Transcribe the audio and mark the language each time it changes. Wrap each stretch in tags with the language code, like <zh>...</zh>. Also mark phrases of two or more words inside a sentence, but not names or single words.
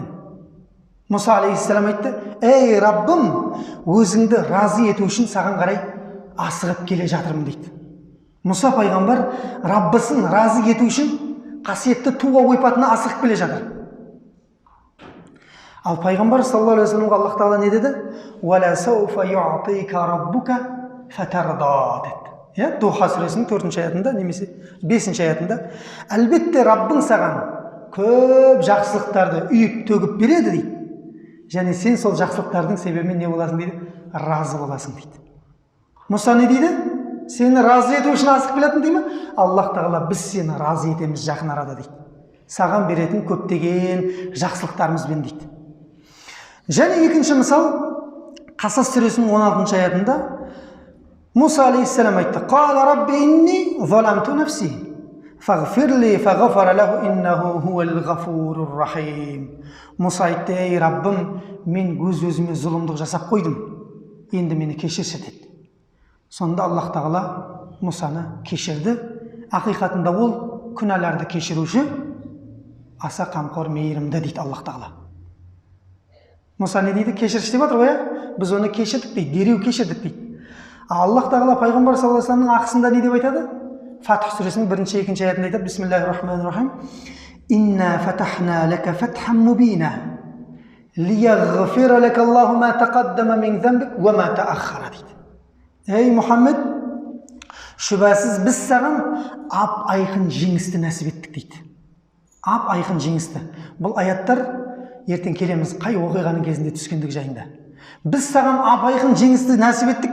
<kk>Мұса алейхиссалам айтты, «Ей Раббым, өзіңді разы ету үшін саған қарай асығып келе жатырмын» дейді. Мұса пайғамбар Раббысын разы ету үшін қасиетті туа ойпатына асығып келе жатыр. Ал пайғамбар</kk> <ar>صلى الله عليه وسلم</ar> <kk>Аллах тағала не деді?</kk> <ar>«ولسوف يعطيك ربك فترضى» деді.</ar> <kk>Духа сүресінің 4-ші аятында немесе 5-ші аятында, әлбетте Раббың саған көп жақсылықтарды үйіп төгіп береді дейді. Және сен сол жақсылықтардың себебімен не боласың дейді? Разы боласың дейді. Мұса не дейді? Сені разы ету үшін асып келетін дейді ме? Аллах тағала біз сені разы етеміз жақын арада дейді. Саған беретін көптеген жақсылықтарымызбен дейді. Және екінші мысал Қасас сүресінің 16 аятында Мұса алейхиссалам айтты:</kk> <ar>"قال رب إني ظلمت نفسي فاغفر لي فغفر له إنه هو الغفور الرحيم."</ar> <kk>Мұса айтты: "Ей Раббым, мен өз-өзіме зұлымдық жасап қойдым. Енді мені кешірші" деді. Сонда Аллах тағала Мұсаны кешірді. Ақиқатында ол күнәларды кешіруші, аса қамқор мейірімді дейді Аллах тағала. Мұса не дейді? Кешірші деп жатыр ғой, біз оны кешірдік дейді, дереу кешірдік дейді. Аллах тағала пайғамбар</kk> <ar>صلى الله عليه وسلم</ar> <kk>ақысында не деп айтады? Фатх сүресінің 1-2 аятында айтады:</kk> <ar>"بسم الله الرحمن الرحيم. إنا فتحنا لك فتحا مبينا ليغفر لك الله ما تقدم من ذنبك وما تأخر" дейді.</ar> <kk>Ей Мұхаммед, шүбәсіз біз саған ап-айқын жеңісті нәсіп еттік дейді. Ап-айқын жеңісті. Бұл аяттар ертең келеміз қай оқиғаның кезінде түскендік жайында. Біз саған ап-айқын жеңісті нәсіп еттік.</kk>